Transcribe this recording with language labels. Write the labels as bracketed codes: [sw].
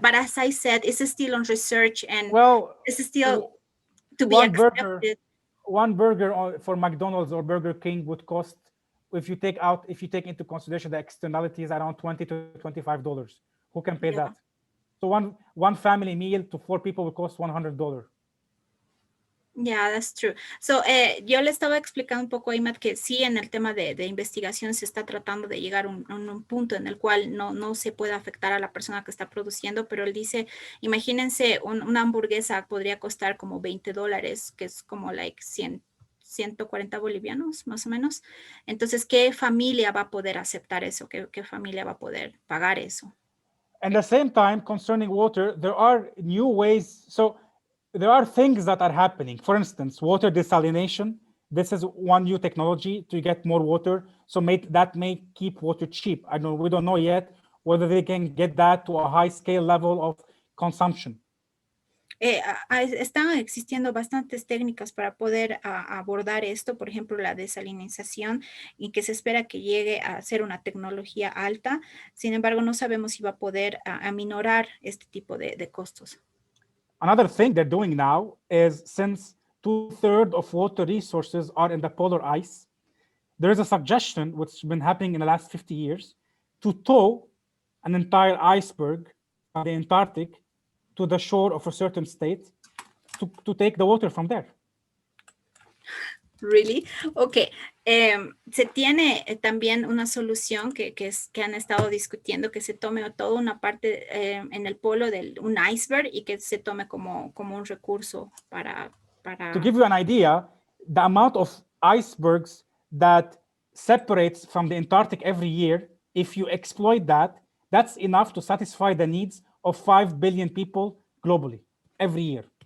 [en] But as I said, it's still on research, and it's still to be accepted. One burger for McDonald's or Burger King would cost, if you take into consideration the externalities, around $20 to $25. Who can pay that? So one family meal to 4 people will cost $100. Yeah, that's true. [es] So, yo le estaba explicando un poco a Imad que sí, en el tema de investigación se está tratando de llegar a un punto en el cual no se puede afectar a la persona que está produciendo, pero él dice, imagínense, una hamburguesa podría costar como $20, que es como 140 bolivianos, más o menos. Entonces, ¿qué familia va a poder aceptar eso? ¿Qué familia va a poder pagar eso? [en] At the same time, concerning water, there are new ways. So there are things that are happening. For instance, water desalination. This is one new technology to get more water. So that may keep water cheap. We don't know yet whether they can get that to a high scale level of consumption. [es] Están existiendo bastantes técnicas para poder abordar esto, por ejemplo, la desalinización, y que se espera que llegue a ser una tecnología alta. Sin embargo, no sabemos si va a poder aminorar este tipo de costos. [en] Another thing they're doing now is, since 2/3 of water resources are in the polar ice, there is a suggestion, which has been happening in the last 50 years, to tow an entire iceberg from the Antarctic to the shore of a certain state to take the water from there. Really? Okay. [es] Se tiene también una solución que han estado discutiendo, que se tome toda una parte en el polo de un iceberg y que se tome como un recurso para... [en] To give you an idea, the amount of icebergs that separates from the Antarctic every year, if you exploit that, that's enough to satisfy the needs of 5 billion people globally every year.